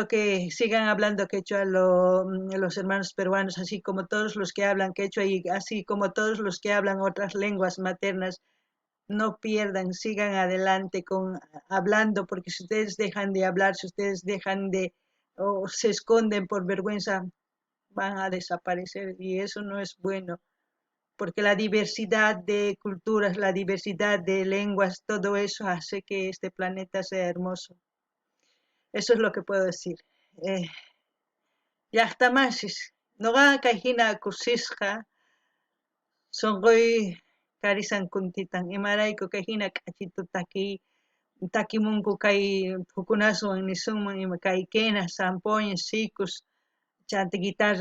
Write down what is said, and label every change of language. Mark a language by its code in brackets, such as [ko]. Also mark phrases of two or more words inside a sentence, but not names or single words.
[es] que sigan hablando quechua los hermanos peruanos, así como todos los que hablan quechua y así como todos los que hablan otras lenguas maternas, no pierdan, sigan adelante con hablando, porque si ustedes dejan de hablar, si ustedes dejan de o se esconden por vergüenza, van a desaparecer y eso no es bueno, porque la diversidad de culturas, la diversidad de lenguas, todo eso hace que este planeta sea hermoso. Eso es lo que puedo decir. [qu] Eh, llaqtamasis noqaqa hina kusisqa sunquy karisan kuntitan imarayku kay hina k'achituta takimunku kay phukunaswan nisunman ima kay quena, zampoña, sikus, chanta guitarra